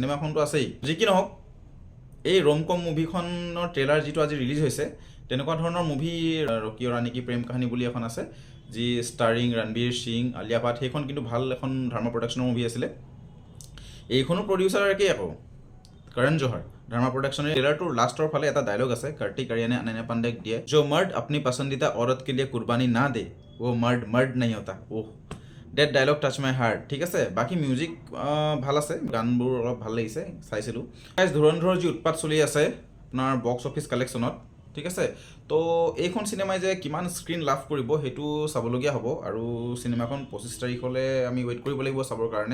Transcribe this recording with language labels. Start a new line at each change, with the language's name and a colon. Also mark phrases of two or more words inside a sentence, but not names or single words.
Assamese: চিনেমাখনটো আছেই, যি কি নহওক এই
English: rom com
Assamese: মুভিখনৰ ট্ৰেইলাৰ যিটো আজি ৰিলিজ হৈছে তেনেকুৱা ধৰণৰ মুভি ৰকি অৰ ৰাণী কি প্ৰেম কাহিনী বুলি এখন আছে, যি ষ্টাৰিং ৰণবীৰ সিং, আলিয়া ভাট। সেইখন কিন্তু ভাল এখন ধৰ্মা প্ৰডাকশ্যনৰ মুভি আছিলে। এইখনো প্ৰডিউচাৰ একেই আকৌ, কरण জোহৰ, ধৰ্মা প্ৰডাকশ্যনৰ। ট্ৰেইলাৰটোৰ লাষ্টৰ ফালে এটা ডায়লগ আছে কাৰ্তিক আৰিয়ানে অনন্যা পাণ্ডেক দিয়ে,
Hindi: जो मर्द अपनी पसंदीदा औरत के लिए कुर्बानी ना दे वो मर्द नहीं होता। ओह,
English: That dialogue touch my heart.
Assamese: ঠিক আছে, বাকী মিউজিক ভাল আছে, গানবোৰ অলপ ভাল লাগিছে, চাইছিলোঁ। ধুৰন্ধৰৰ যি উৎপাত চলি আছে আপোনাৰ
English: box office collectionত,
Assamese: ঠিক আছে। তো এইখন চিনেমাই যে কিমান স্ক্ৰীণ লাভ কৰিব সেইটো চাবলগীয়া হ'ব, আৰু চিনেমাখন 25 তাৰিখলৈ আমি ৱেইট কৰিব লাগিব চাবৰ কাৰণে।